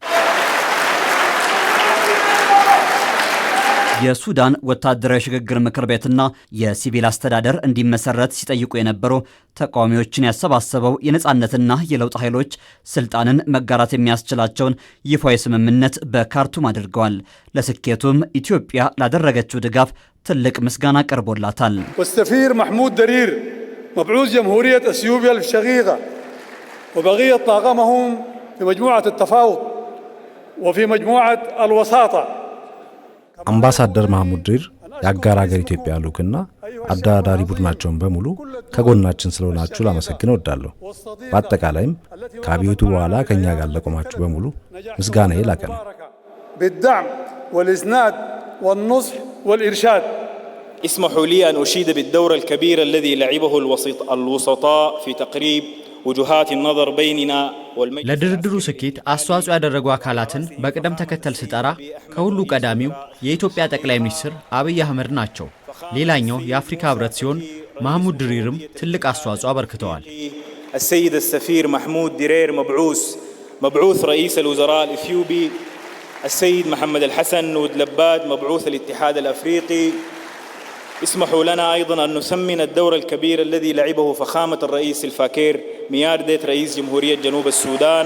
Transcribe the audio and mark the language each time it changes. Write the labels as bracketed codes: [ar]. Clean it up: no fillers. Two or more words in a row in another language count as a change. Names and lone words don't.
[am] የሱዳን ወታደራዊ ሽግግር ምክር ቤትና የሲቪል አስተዳደር እንዲመሰረት ሲጠይቁ የነበሩ ተቃዋሚዎችን ያሰባሰበው የነጻነትና የለውጥ ኃይሎች ስልጣንን መጋራት የሚያስችላቸውን ይፋዊ ስምምነት በካርቱም አድርገዋል። ለስኬቱም ኢትዮጵያ ላደረገችው ድጋፍ ትልቅ ምስጋና ቀርቦላታል። [ar] والسفير محمود درير مبعوث جمهورية اثيوبيا الشقيقة وبقية طاقمهم في مجموعة التفاوض وفي مجموعة الوساطة [am] አምባሳደር ማህሙድ ድሪር የአጋር ሀገር ኢትዮጵያ ልኡክና አደራዳሪ ቡድናቸውን በሙሉ ከጎናችን ስለሆናችሁ ላመሰግን እወዳለሁ። በአጠቃላይም ከአብዮቱ በኋላ ከኛ ጋር ለቆማችሁ በሙሉ ምስጋናዬ ላቀ ነው። [ar] بالدعم والإسناد والنصح والإرشاد. اسمحوا لي أن أشيد بالدور الكبير الذي لعبه الوسطاء في تقريب وجهات النظر بيننا والمجلس. [am] ለድርድሩ ስኬት አስተዋጽኦ ያደረጉ አካላትን በቅደም ተከተል ስጠራ ከሁሉ ቀዳሚው የኢትዮጵያ ጠቅላይ ሚኒስትር አብይ አህመድ ናቸው። ሌላኛው የአፍሪካ ህብረት ሲሆን ማህሙድ ድሪርም ትልቅ አስተዋጽኦ አበርክተዋል። [ar] السيد السفير محمود درير مبعوث رئيس الوزراء الإثيوبي، السيد محمد الحسن ودلباد مبعوث الاتحاد الأفريقي. اسمحوا لنا أيضا أن نثمن الدور الكبير الذي لعبه فخامة الرئيس الفاكير مياردت رئيس جمهورية جنوب السودان.